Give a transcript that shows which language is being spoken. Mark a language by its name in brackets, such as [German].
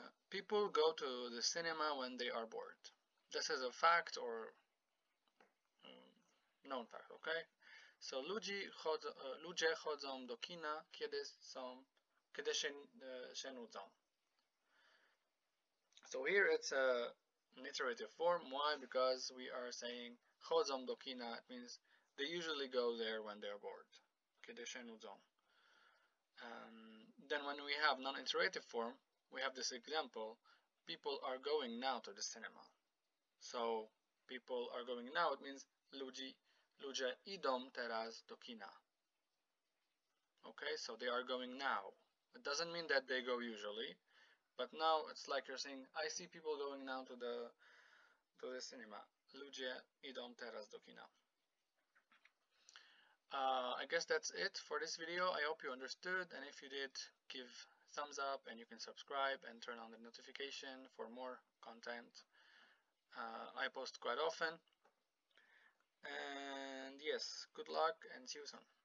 [English] People go to the cinema when they are bored. This is a fact or known fact, okay? [Polish] So ludzie chodzą do kina, kiedy się nudzą. [English] So here it's an iterative form. Why? Because we are saying [Polish] chodzą do kina. [English] It means they usually go there when they are bored. [Polish] Kiedy się nudzą. [English] Then when we have non-iterative form, we have this example. People are going now to the cinema. So people are going now. It means [Polish] ludzie idą teraz do kina. [English] Okay, so they are going now. It doesn't mean that they go usually, but now it's like you're saying, I see people going now to the cinema. [Polish] Ludzie idą teraz do kina. [English] I guess that's it for this video. I hope you understood, and if you did, give thumbs up, and you can subscribe and turn on the notification for more content. I post quite often. And yes, good luck and see you soon.